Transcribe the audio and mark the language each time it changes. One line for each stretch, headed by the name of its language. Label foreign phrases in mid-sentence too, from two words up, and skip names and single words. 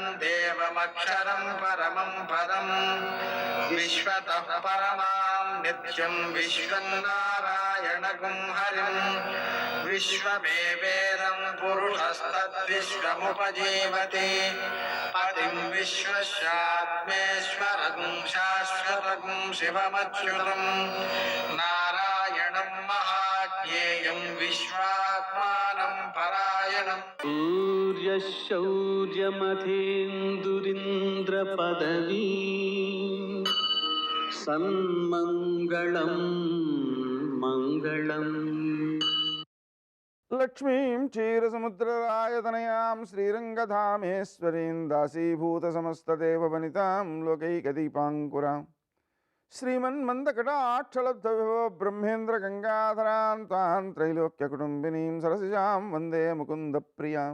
Sanskrit: देवमक्षरं परमं पदं विश्वतः परमां नित्यं विश्वं नारायणगुं हरिं विश्वमेवेदं पुरुषस्तद्विश्वमुपजीवति पतिं विश्वस्यात्मेश्वरगुं शाश्वतगुं शिवमच्युतं नारायणं महाज्ञेयं विश्वात्मानं परायणम् सूर्यशौर्यमथेन्दुरिन्द्रपदवी सन्मङ्गलं मङ्गलम् లక్ష్మీం క్షీరసముద్రరాయతనయాం శ్రీరంగధామేశ్వరీం దాసీభూతసమస్తదేవవనితాం లోకైకదీపాంకురాం శ్రీమన్మందకటాక్షలబ్ధవిభవ బ్రహ్మేంద్రగంగాధరాం తాం త్రైలోక్యకుటుంబినీం సరసిజాం వందే ముకుందప్రియాం.